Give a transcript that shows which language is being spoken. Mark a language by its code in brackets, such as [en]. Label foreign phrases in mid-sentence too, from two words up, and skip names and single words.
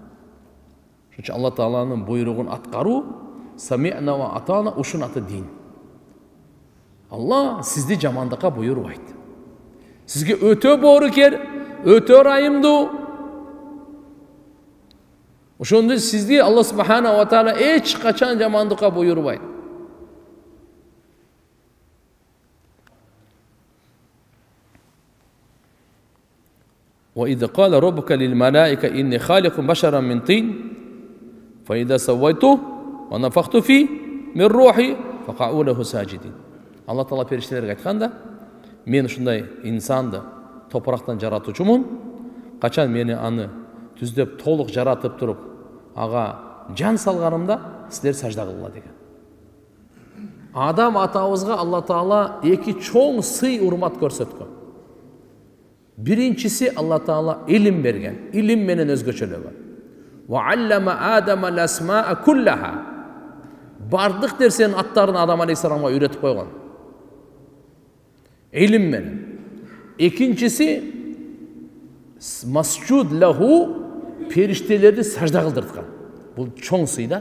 [ky] Ошон үчүн Алла Тааланын буйругун аткаруу, [ar] سمعنا وأطعنا, [ky] ушун аты дин. Алла сизди жамандыкка буйрубайт. Сизге өтө боорукер, өтө ырайымдуу. Ошондо сизди Алла [ar] سبحانه وتعالى [ky] эч качан жамандыкка буйрубайт. [ar] وإذا قال ربك للملائكة إني خالق بشرا من طين فإذا سويته ونفخت فيه من روحي فقعوا له ساجدين. [ky] Алла Таала периштелерге айтканда, мен ушундай инсанды топурактан жаратуучумун, качан мени аны түздөп толук жаратып туруп, ага жан салганымда силер сажда кылгыла деген. Адам атабызга Алла Таала эки чоң сый урмат көрсөткөн. Биринчиси Алла Таала илим берген, илим менен өзгөчөлөгөн. [ar] وعلم آدم الأسماء كلها. [ky] Бардык нерсенин аттарын Адам алейхиссаламга үйрөтүп койгон. Илим менен. Экинчиси [ar] مسجود له, [ky] периштелерди сажда кылдырткан. Бул чоң сый да.